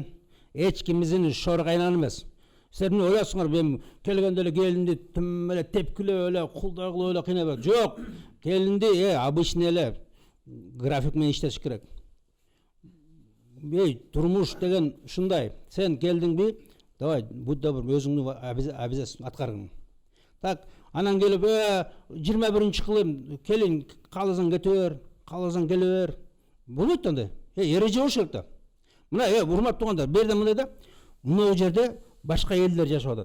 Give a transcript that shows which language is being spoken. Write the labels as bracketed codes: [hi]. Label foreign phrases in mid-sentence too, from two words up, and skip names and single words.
[ky] Эч кимиздин шор кайнан эмес. Силер эмне ойлойсуңар, мен келгенде эле келинди тим эле тепкилеп эле, кулдай кылып эле кыйнап. Жок, келинди обычный эле график менен иштеш керек. Турмуш деген ушундай. Сен келдиңби? [ru] Давай, будь добр, [ky] өзүңдүн обязательствоң аткаргын. Так, анан келип 21-кылым келин кааласаң кете бер, кааласаң келе бер. болбойт да андай. Эреже болуш керек да. Мына урматтуу туугандар, бул жерде мындай да, мына жерде башка элдер жашап атат.